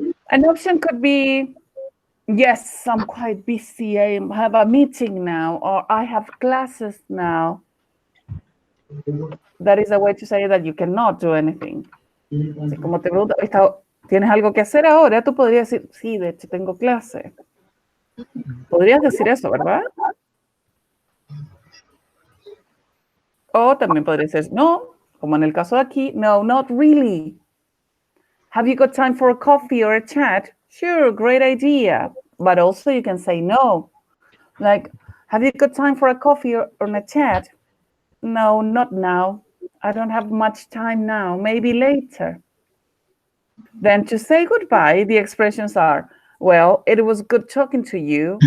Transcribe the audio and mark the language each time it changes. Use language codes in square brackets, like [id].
[en] An option could be, yes, I'm quite busy. I have a meeting now, or I have classes now. That is a way to say that you cannot do anything. [es] Así como te pregunto, ¿tienes algo que hacer ahora? Tú podrías decir, sí, de hecho tengo clase. Podrías decir eso, ¿verdad? O también podrías decir, no, como en el caso de aquí, no, [en] not really. Have you got time for a coffee or a chat? Sure, great idea. But also you can say no. Like, have you got time for a coffee or a chat? No, not now. I don't have much time now. Maybe later. Then to say goodbye, the expressions are, well, it was good talking to you.